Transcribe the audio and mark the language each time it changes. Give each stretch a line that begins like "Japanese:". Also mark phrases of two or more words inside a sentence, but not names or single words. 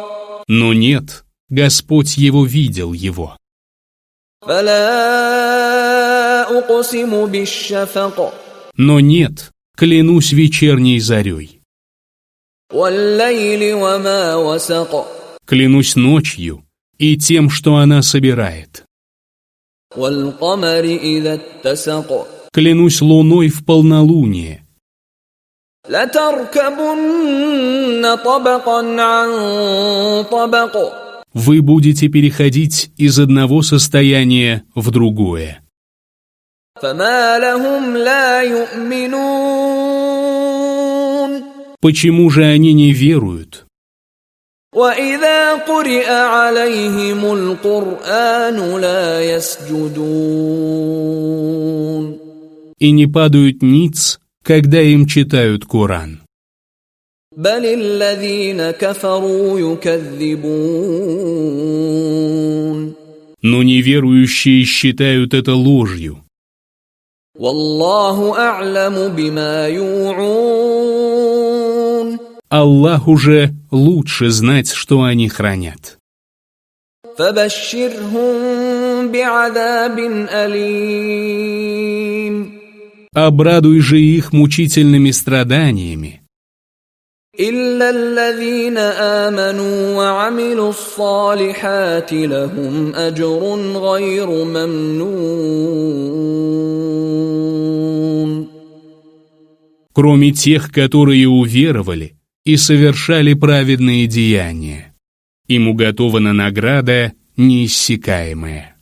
Russian: Но нет, Господь его видел его.
Arabic: فلا أقسم بالشفق
Russian: Но нет, клянусь вечерней зарей,
Arabic: والليل وما وسق
Russian: клянусь ночью и тем, что она собирает,
Arabic: والقمر إذا اتسق
Russian: клянусь луной в полнолуние.
Arabic: لتركبن طبقا عن طبق
Russian: Вы будете переходить из одного состояния в другое.
Arabic: فما لهم لا يؤمنون
Russian: Почему же они не веруют?
Arabic: وإذا قرئ عليهم القرآن لا يسجدون
Russian: И не падают ниц, когда им читают Коран.
Arabic: بل الذين كفروا يكذبون
Russian: Но неверующие считают это ложью.
Arabic: والله أعلم بما يوعون
Russian: Аллах уже лучше знать, что они хранят.
Arabic: فبشرهم بعذاب أليم
Russian: Обрадуй же их мучительными страданиями,
Arabic: إلا الذين آمنوا وعملوا الصالحات لهم أجر غير ممنون
Russian: кроме тех, которые уверовали и совершали праведные деяния. Им уготована награда неиссякаемая.